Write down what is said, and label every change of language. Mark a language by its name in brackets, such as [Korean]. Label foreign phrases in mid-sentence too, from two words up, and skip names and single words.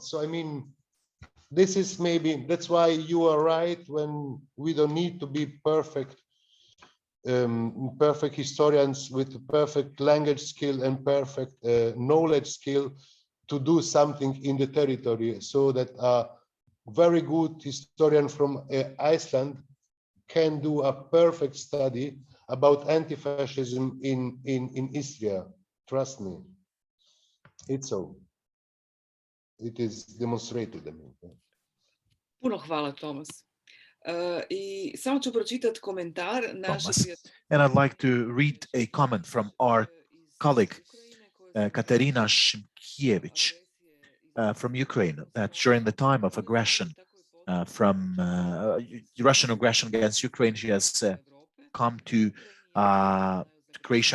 [English] So I mean, this is maybe, that's why you are right when we don't need to be perfect perfect historians with perfect language skill and perfect knowledge skill to do something in the territory, so that a very good historian from Iceland can do a perfect study about anti-fascism in Istria. Trust me. It's so. It is demonstrated. [Croatian] Puno hvala, Tomas. I samo ću pročitati komentar naše [English] And I'd like to read a comment from our colleague, Katerina Shimkiewicz, from Ukraine, that during the time of aggression from Russian aggression against Ukraine, she has come to Croatia.